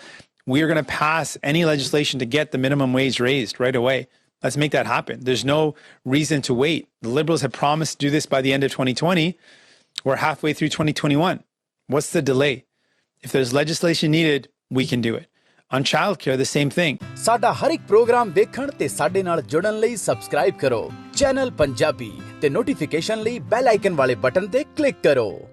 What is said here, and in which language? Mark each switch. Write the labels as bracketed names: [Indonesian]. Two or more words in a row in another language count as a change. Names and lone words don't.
[English] We are going to pass any legislation to get the minimum wage raised right away. Let's make that happen. There's no reason to wait. The Liberals had promised to do this by the end of 2020. We're halfway through 2021. What's the delay? If there's legislation needed, we can do it. On childcare, the same thing. [Punjabi] ਸਾਡਾ ਹਰ ਇਕ ਪ੍ਰੋਗਰਾਮ ਦੇਖਣ ਤੇ ਸਾਡੇ ਨਾਲ ਜੁੜਨ ਲਈ ਸਬਸਕ੍ਰਾਈਬ ਕਰੋ ਚੈਨਲ ਪੰਜਾਬੀ ਤੇ ਨੋਟੀਫਿਕੇਸ਼ਨ ਲਈ [English] bell icon [Punjabi] ਵਾਲੇ ਬਟਨ ਤੇ ਕਲਿੱਕ ਕਰੋ।